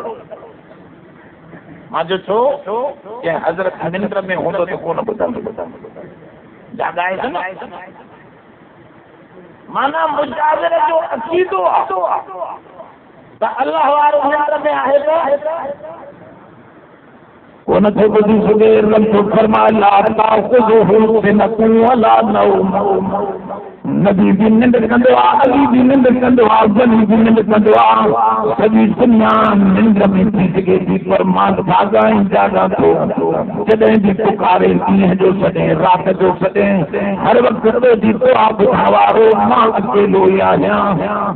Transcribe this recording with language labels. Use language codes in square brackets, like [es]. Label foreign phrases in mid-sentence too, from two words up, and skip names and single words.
[sd] मां जो छो कंहिं हज़रत निंड में हूंदो त कोन ॿुधंदो, जाॻाए न। माना मुजाविर जो अक़ीदो आहे त अल्लाह वारो निंड में आहे त कोन थे ॿुधी सघे। रब तो फरमाए [ar] لا تأخذه سنة ولا نوم. [sd] नबी भी निंड कंदो आहे, अली भी निंड कंदो आहे, वली भी निंड कंदो आहे। सॼी दुनिया निंड में थी सघे थी, पर मां जाॻा ई जाॻा थो। जॾहिं बि पुकारे ॾींहं जो सॾे राति जो सॾे हर वक़्तु जी दुआ ॿुधण वारो मां अकेलो ई आहियां।